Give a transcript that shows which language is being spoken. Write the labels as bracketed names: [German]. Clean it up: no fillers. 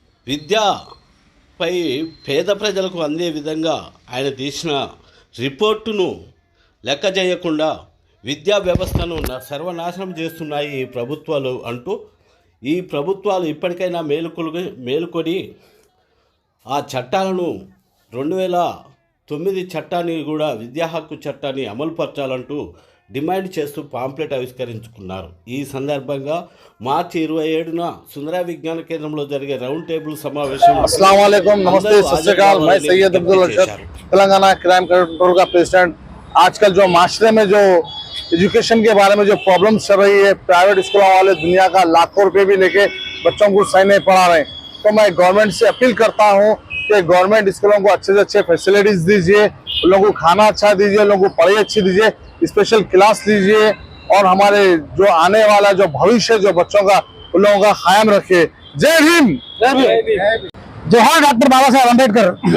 [Telugu] విద్యపై పేద ప్రజలకు అందే విధంగా ఆయన తీసిన రిపోర్టును లెక్క చేయకుండా విద్యా వ్యవస్థను సర్వనాశనం చేస్తున్నాయి ఈ ప్రభుత్వాలు అంటూ, ఈ ప్రభుత్వాలు ఇప్పటికైనా మేలుకొని ఆ చట్టాలను 2009 చట్టాన్ని కూడా విద్యా హక్కు చట్టాన్ని అమలుపరచాలంటూ డిమాండ్ చేస్తూ పాంప్లెట్ ఆవిష్కరించుకున్నారు. ఈ సందర్భంగా మార్చి 27న సుందర విజ్ఞాన కేంద్రంలో జరిగే రౌండ్ టేబుల్ సమావేశం. [Hindi] अस्सलाम वालेकुम, नमस्ते, सत श्री अकाल। मैं सैयद अब्दुल रशीद, तेलंगाना क्राइम कंट्रोल का प्रेसिडेंट। आजकल जो माशरे में जो एजुकेशन के बारे में जो प्रॉब्लम चल रही है, प्राइवेट स्कूलों वाले दुनिया का लाखों रुपए भी लेके बच्चों को सही नहीं पढ़ा रहे हैं, तो मैं गवर्नमेंट से अपील करता हूँ कि गवर्नमेंट स्कूलों को अच्छे से अच्छे फैसिलिटीज दीजिए, उन लोगों को खाना अच्छा दीजिए, उन लोगों को पढ़ाई अच्छी दीजिए, स्पेशल क्लास लीजिए और हमारे जो आने वाला जो भविष्य जो बच्चों का उन लोगों का कायम रखे। जय भीम, जोहार డాక్టర్ బాబాసాహెబ్ అంబేద్కర్।